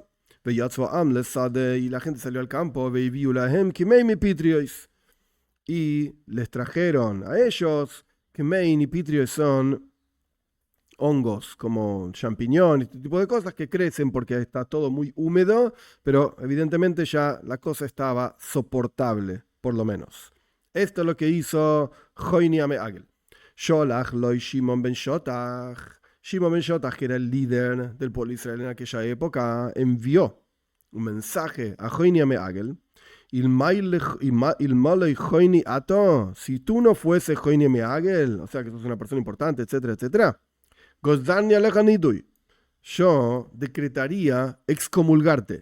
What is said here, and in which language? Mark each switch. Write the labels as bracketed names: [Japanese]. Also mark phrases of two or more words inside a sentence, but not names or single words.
[Spanish] Y la gente salió al campo, y les trajeron a ellos, que mein y pitrio son hongos, como champiñón, este tipo de cosas que crecen porque está todo muy húmedo, pero evidentemente ya la cosa estaba soportable, por lo menos. Esto es lo que hizo Joini Agel. [Hebrew] שלח לו שמעון בן שטח. [Spanish] Shimon ben Shotach, que era el líder del pueblo de Israel en aquella época, envió un mensaje a Joini Agel. Si tú no fuese Joini Agel, o sea que sos una persona importante, etcétera, etcétera, yo decretaría excomulgarte.